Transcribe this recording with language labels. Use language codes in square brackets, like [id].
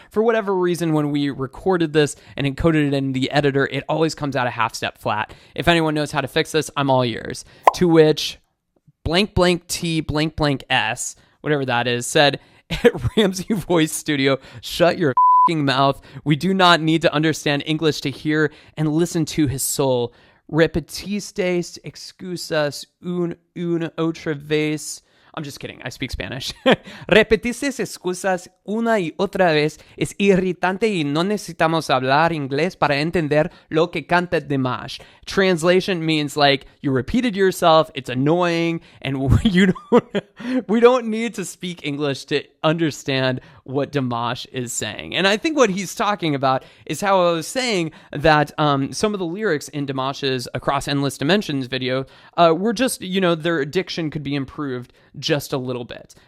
[en] For whatever reason, when we recorded this and encoded it in the editor, it always comes out a half step flat. If anyone knows how to fix this, I'm all ears. To which blank blank T blank blank S, whatever that is, said, at Ramsey Voice Studio, shut your mouth. We do not need to understand English to hear and listen to his soul. [es] Repetistes excusas una otra vez. [en] I'm just kidding. I speak Spanish. [es] Repetistes excusas una y otra vez. Es irritante y no necesitamos hablar inglés para entender lo que canta Dimash. [en] Translation means like you repeated yourself. It's annoying, and we don't need to speak English to understand what Dimash is saying. And I think what he's talking about is how I was saying that some of the lyrics in Dimash's Across Endless Dimensions video were just, their diction could be improved just a little bit.